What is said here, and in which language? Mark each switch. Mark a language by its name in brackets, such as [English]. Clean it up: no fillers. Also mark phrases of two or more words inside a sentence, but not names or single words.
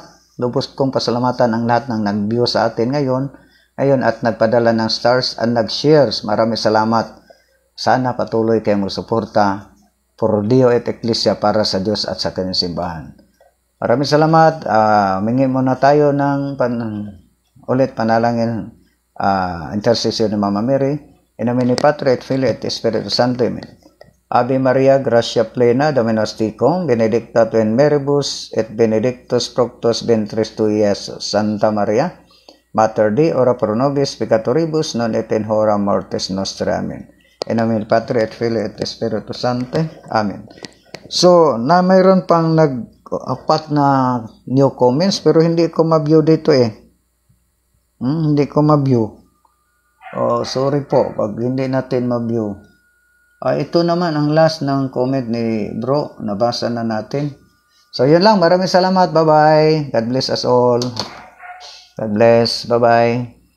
[Filipino] Lubos kong pasalamatan ang lahat ng nag-view sa atin ngayon at nagpadala ng stars at nag-shares. Maraming salamat. Sana patuloy kayong magsuporta for Dio et Ecclesia para sa Diyos at sa kanyang simbahan. Maraming salamat. Mingi muna tayo ng ulit panalangin intercession ni Mama Mary. [Latin] In nomine ni Patri et Filii et Spiritus Sancti. Amen. Ave Maria, gratia plena, Dominus tecum, benedicta tu in meribus, et benedictus fructus ventris tui, Iesus. Santa Maria, Mater Dei, ora pro nobis peccatoribus, non et in hora mortis nostre. Amen. In nomine Patri et Filii et Spiritus Sancti. Amen. [Filipino] So, mayroon pang nag-apat na [English] new comments, [Filipino] pero hindi ko ma-view dito hindi ko ma-view. Sorry po, pag hindi natin ma-view. Ito naman ang last ng comment ni bro. Nabasa na natin. So, yun lang. Maraming salamat. [English] Bye-bye. God bless us all. God bless. Bye-bye.